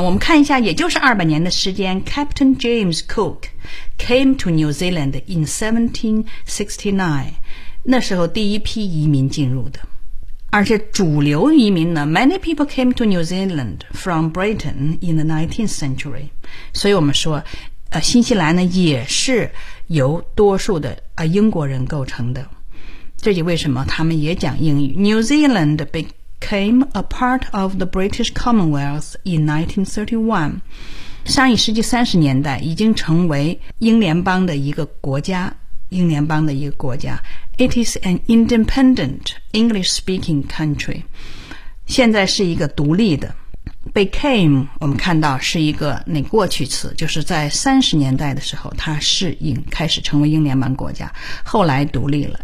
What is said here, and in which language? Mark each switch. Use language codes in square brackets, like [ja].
[zh] 我们看一下，也就是200年的时间 ， [en] Captain James Cook came to New Zealand in 1769， [zh] 那时候第一批移民进入的，而且主流移民呢 ， [en] Many people came to New Zealand from Britain in the 19th century， [zh] 所以我们说，新西兰呢也是由多数的英国人构成的。这就为什么他们也讲英语。 [en] New Zealand became a part of the British Commonwealth in 1931. [zh] 上一世纪30年代已经成为英联邦的一个国家。英联邦的一个国家。 [en] It is an independent English-speaking country. [zh] 现在是一个独立的。 Became, 我们看到是一个那过去词，就是在30年代的时候它适应开始成为英联邦国家，后来独立了。